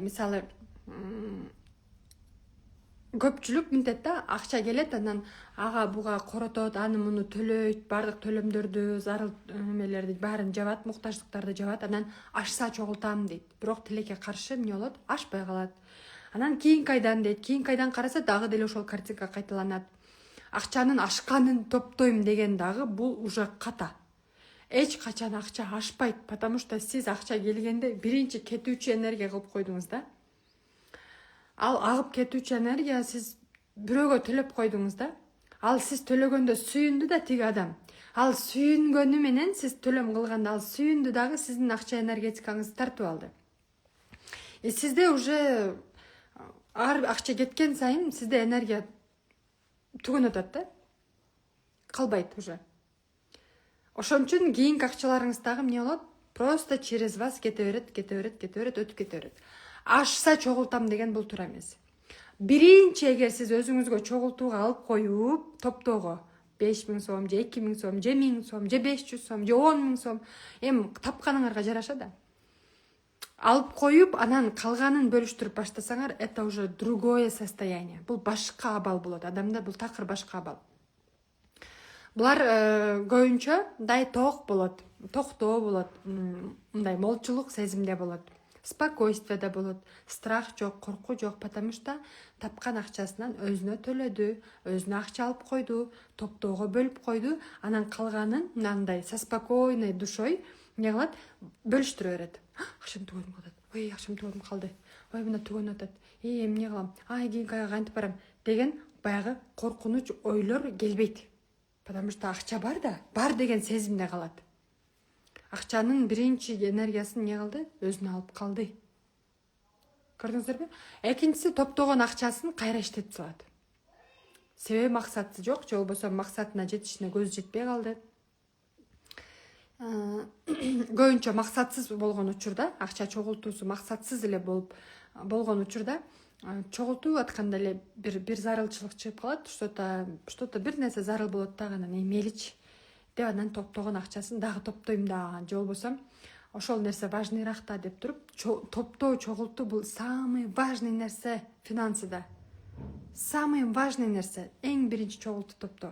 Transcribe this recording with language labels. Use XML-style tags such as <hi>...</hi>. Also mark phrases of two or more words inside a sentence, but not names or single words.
<ky>Мисалы, көпчүлүк мынтет да, акча келет, анан ага буга коротот, аны муну төлөйт, бардык төлөмдөрдү, зарыл эмелерди баарын жабат, муктаждыктарды жабат, анан ашса чогултам дейт. Бирок тилекке каршы эмне болот? Ашпай калат. Анан кийинки айдан дейт, кийинки айдан караса дагы деле ошол картинка кайталанат. Акчанын ашканын топтойм деген дагы бул уже ката. Эч качан акча ашпайт,</ky> <ru>потому что</ru> <ky>сиз акча келгенде биринчи кетүүчү энергия кылып койдуңуз да. Ал агып кетүүчү энергия сиз бирөөгө төлөп койдуңуз да. Ал сиз төлөгөндө сүйүндү да тиги адам. Ал сүйүнгөнү менен сиз төлөм кылганда ал сүйүндү дагы сиздин акча энергетикаңызды тартып алды. Сизде уже ар акча кеткен сайын сизде энергия түгөнүп атат да. Калбайт уже. Ошон үчүн кийинки акчаларыңыз дагы эмне болот?</ky> <ru>Просто через вас</ru> <ky>кете берет, өтүп кете берет. Ашса чогултам деген бул туура эмес. Биринчи эгер сиз өзүңүзгө чогултууга алып коюп, топтоого 5000 сом, же 2000 сом, же 1000 сом, же 500 сом, же 10 000 сом, тапканыңарга жараша да. Алып коюп, анан калганын бөлүштүрүп баштасаңар,</ky> <ru>это уже другое состояние.</ru> <ky>Бул башка абал болот. Адамда бул такыр башка абал. Булар көбүнчө мындай ток болот, токтоо болот, мындай молчулук сезимде болот. Спокойствие болот, страх жок, коркуу жок,</ky> <ru>потому что</ru> <ky>тапкан акчасынан өзүнө төлөдү, өзүнө акча алып койду, топтоого бөлүп койду, анан калганын мындай</ky> <ru>со спокойной душой</ru> <ky>эмне кылат? Бөлүштүрө берет. Акчам түгөнүп калат. Ой, акчам түгөнүп калды. Ой, мына түгөнүп атат. Эмне кылам? Кийинки айга кантип барам? Деген баягы коркунуч ойлор келбейт.</ky> <ru>Потому что</ru> <ky>акча бар да, бар деген сезимде калат. Акчанын биринчи энергиясын эмне кылды? Өзүнө алып калды. Көрдүңүздөрбү? Экинчиси топтогон акчасын кайра иштетип салат. Себеби максаты жок, же болбосо максатына жетишине көзү жетпей калды. Көбүнчө максатсыз болгон учурда, акча чогултуусу максатсыз эле болгон учурда, чогултуп атканда эле бир зарылчылык чыгып калат, что-то бир нерсе зарыл болот дагы, анан мелич деп анан топтогон акчасын дагы топтойм да, же болбосо ошол нерсе важныйраак да деп туруп, топтоо, чогултуу бул</ky> <ru>самый важный</ru> <ky>нерсе финансыда.</ky> <ru>Самый важный</ru> <ky>нерсе, эң биринчи чогултуу топтоо.</ky>